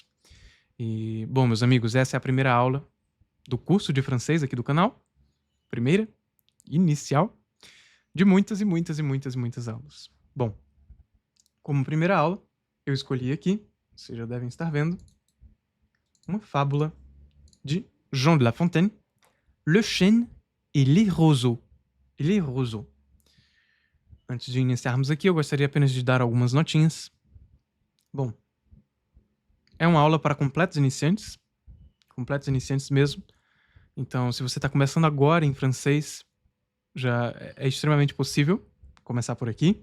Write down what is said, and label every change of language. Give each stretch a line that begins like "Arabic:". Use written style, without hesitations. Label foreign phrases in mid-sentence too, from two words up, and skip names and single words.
Portuguese: E, bom, meus amigos, essa é a primeira aula do curso de francês aqui do canal. Primeira, inicial, de muitas e muitas e muitas e muitas aulas. Bom, como primeira aula, eu escolhi aqui, vocês já devem estar vendo, uma fábula de Jean de La Fontaine, Le Chêne et les Roseaux. Les Roseaux. Antes de iniciarmos aqui, eu gostaria apenas de dar algumas notinhas. Bom, é uma aula para completos iniciantes mesmo. Então, se você está começando agora em francês, já é extremamente possível começar por aqui.